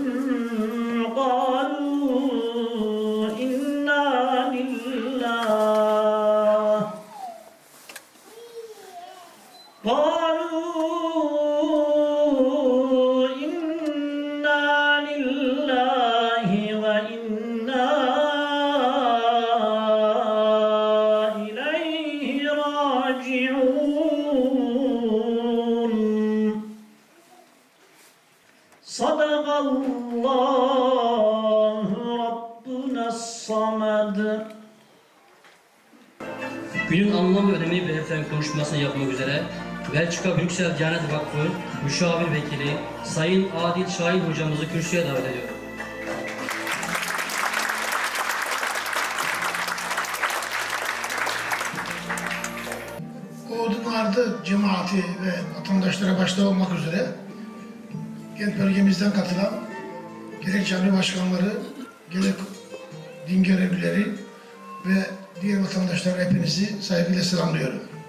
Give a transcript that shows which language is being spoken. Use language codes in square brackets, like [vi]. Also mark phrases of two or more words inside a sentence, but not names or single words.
[ar] قالوا إنا لله وإنا إليه راجعون صدق الله ربنا الصمد. [tr] Günün anlam ve önemini belirten konuşmasını yapmak üzere Belçika Brüksel Diyanet Vakfı Müşavir Vekili Sayın Adil Şahin hocamızı kürsüye davet ediyorum. Ordunardı cemaati ve vatandaşlara başta olmak üzere Gent bölgemizden katılan gerek cami başkanları, gerek din görevlileri ve diğer vatandaşlar hepinizi saygıyla selamlıyorum.